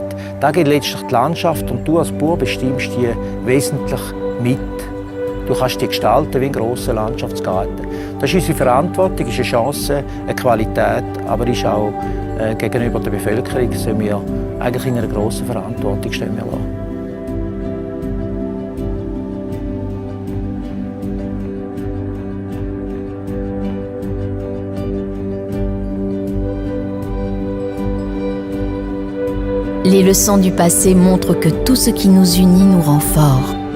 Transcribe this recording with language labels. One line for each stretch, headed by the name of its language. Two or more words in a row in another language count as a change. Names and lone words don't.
German: Da geht letztlich die Landschaft und du als Bauer bestimmst die wesentlich mit. Du kannst die gestalten wie ein grosser Landschaftsgarten. Das ist unsere Verantwortung, ist eine Chance, eine Qualität, aber ist auch gegenüber der Bevölkerung sind wir eigentlich in einer grossen Verantwortung stehen wir da.
French: Les leçons du passé montrent que tout ce qui nous unit nous rend forts.